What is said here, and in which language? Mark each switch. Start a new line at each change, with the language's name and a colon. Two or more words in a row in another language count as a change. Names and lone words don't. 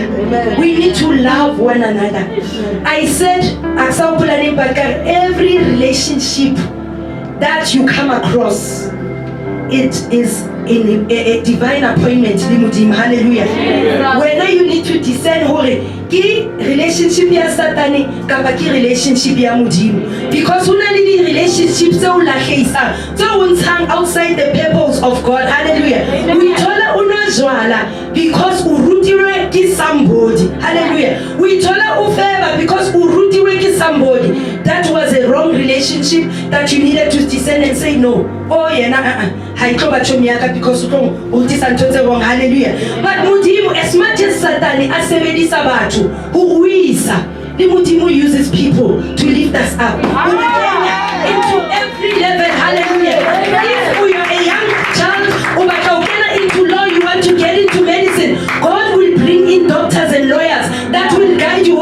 English: We need to love one another. I said every relationship that you come across, it is in a divine appointment. Hallelujah. When you need to discern
Southern Sotho: ki relationship ya satani kapa ki relationship ya modimo, because una le di relationships tse o lahlehisa tse o ntshang
English: outside the purpose of God. Hallelujah.
Southern Sotho: We thola una jwala because o rutilwe ki somebody. Hallelujah. We thola o favor because o rutilwe ki somebody.
English: That was a wrong relationship that you needed to discern and say no.
Southern Sotho: Oh yena ha itlo ba chomi yaka because o tisa ntho tse wrong.
English: Hallelujah. But modimo, as much as
Southern Sotho: satani a sebedisa batho
English: who the Modimo uses people to lift us up into every level. Hallelujah. If you are a young child into law, you want to get into medicine, God will bring in doctors and lawyers that will guide you.